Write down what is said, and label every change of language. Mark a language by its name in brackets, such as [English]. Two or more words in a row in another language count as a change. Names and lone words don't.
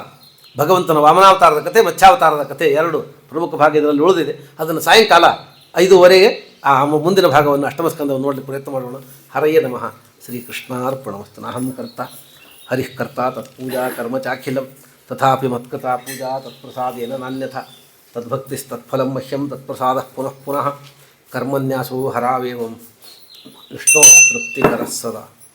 [Kannada] ಭಗವಂತನ ವಾಮನಾವತಾರದ ಕಥೆ, ಮತ್ಸ್ಯಾವತಾರದ ಕಥೆ ಎರಡು ಪ್ರಮುಖ ಭಾಗ ಇದರಲ್ಲಿ ಉಳಿದಿದೆ. ಅದನ್ನು ಸಾಯಂಕಾಲ 5:15 ಆ ಮುಂದಿನ ಭಾಗವನ್ನು ಅಷ್ಟಮಸ್ಕಂದವನ್ನು ನೋಡಲಿಕ್ಕೆ ಪ್ರಯತ್ನ ಮಾಡೋಣ. [Sanskrit] ಹರಯೇ ನಮಃ. ಶ್ರೀಕೃಷ್ಣಾರ್ಪಣಮಸ್ತು. ನಾಹಂ ಕರ್ತ ಹರಿಃ ಕರ್ತ ತತ್ಪೂಜಾ ಕರ್ಮ ಚಾಖಿಲಂ ತಥಾಪಿ ಮತ್ಕೃತಾ ಪೂಜಾ ತತ್ಪ್ರಸಾದೇನ ನಾನ್ಯಥಾ ತದ್ಭಕ್ತಿಸ್ತತ್ಫಲಂ ಮಹ್ಯಂ ತತ್ಪ್ರಸಾದಃ ಪುನಃ ಪುನಃ ಕರ್ಮನ್ಯಾಸೋ ಹರಾವೇವಂ ವಿಷ್ಣೋ ತೃಪ್ತಿಕರಃ ಸದಾ.